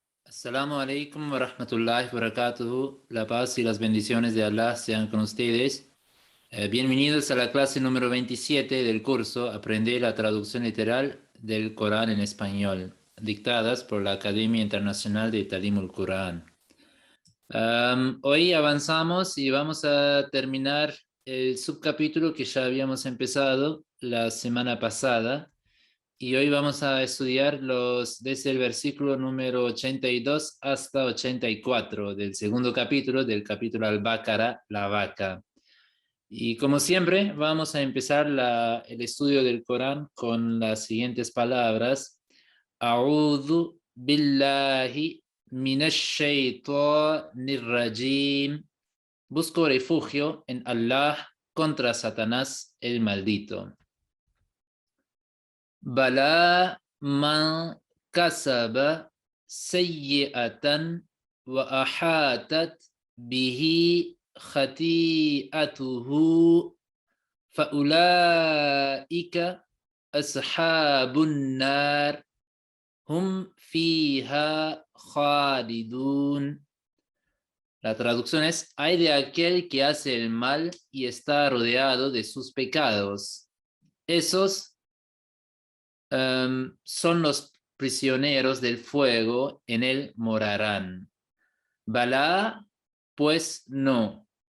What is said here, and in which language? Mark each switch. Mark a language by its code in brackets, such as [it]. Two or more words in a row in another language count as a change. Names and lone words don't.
[ar] السلام عليكم ورحمة الله وبركاته. [es] La paz y las bendiciones de Allah sean con ustedes. Bienvenidos a la clase número 27 del curso Aprender la traducción literal del Corán en español, dictadas por la Academia Internacional de Talimul Corán. Hoy avanzamos y vamos a terminar el subcapítulo que ya habíamos empezado la semana pasada. Y hoy vamos a estudiar desde el versículo número 82 hasta 84 del segundo capítulo, del capítulo Al-Baqara, la vaca. Y como siempre, vamos a empezar el estudio del Corán con las siguientes palabras. [ar] أعوذ بالله من الشيطان الرجيم. [es] Busco refugio en Allah contra Satanás el maldito. [ar] بلى من كسب سيئة وأحاطت به خطيئته فأولئك أصحاب النار هم فيها خالدون. [es] La traducción es: ay de aquel que hace el mal y está rodeado de sus pecados. Esos son los prisioneros del fuego, en él morarán. Balá, pues no.